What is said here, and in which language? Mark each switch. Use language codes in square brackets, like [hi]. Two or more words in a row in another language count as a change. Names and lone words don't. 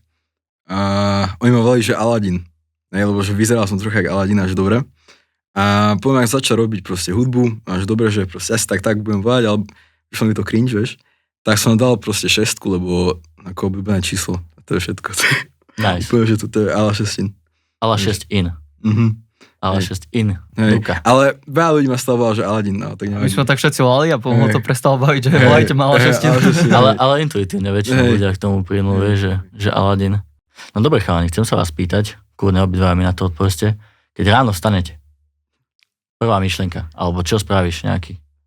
[sk] A oni ma volali, že Aladin. Lebo že vyzeral som trocha jak Aladin, až dobre. A potom ak začal robiť proste hudbu, až dobre, že proste asi tak budem volať, ale vyšlo mi to cringe, vieš. Tak som dal proste 6, lebo ako obľúbené číslo. A to je všetko. Nice. Poviem, že toto je Ala 6. Ala 6 in. Ala 6 in. Luka. Ale veľa ľudí ma stále volal, že Aladin. No, tak my sme tak všetci volali a potom to prestalo baviť, že volajte ma Ala 6. Ale intuitívne väčšinou ľudia k tomu plynú, vieš, že Aladin. No dobre, chalani, chcem sa vás pýtať, kľudne obidva mi na to odpoveste. Keď ráno vstanete, prvá myšlienka, alebo čo spravíš nejaký?